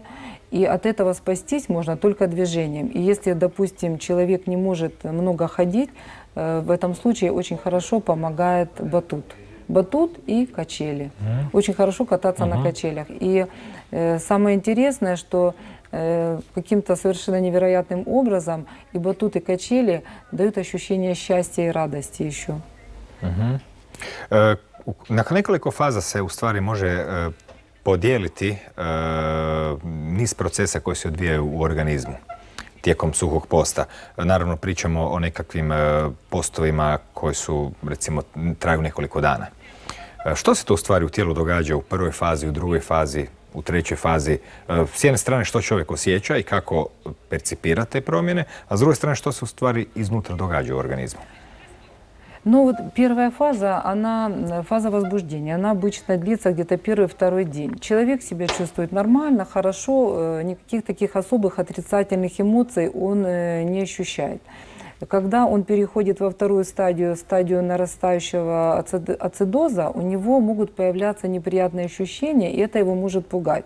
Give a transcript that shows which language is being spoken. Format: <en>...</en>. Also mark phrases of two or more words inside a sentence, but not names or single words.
<ru>И от этого спастись можно только движением. И если, допустим, человек не может много ходить, в этом случае очень хорошо помогает батут. Батут и качели. Очень хорошо кататься на качелях. И самое интересное, что каким-то совершенно невероятным образом и батут, и качели дают ощущение счастья и радости еще.</ru> <hr>Nakon nekoliko faza se u stvari može podijeliti niz procesa koji se odvijaju u organizmu tijekom suhog posta. Naravno, pričamo o nekakvim postovima koji su, recimo, traju nekoliko dana. Što se to u stvari u tijelu događa u prvoj fazi, u drugoj fazi, u trećoj fazi? S jedne strane što čovjek osjeća i kako percipira te promjene, a s druge strane što se u stvari iznutra događa u organizmu?</hr> <ru>Ну вот первая фаза, фаза возбуждения, она обычно длится где-то 1-2 день. Человек себя чувствует нормально, хорошо, никаких таких особых отрицательных эмоций он не ощущает. Когда он переходит во вторую стадию нарастающего ацидоза, у него могут появляться неприятные ощущения, и это его может пугать.</ru>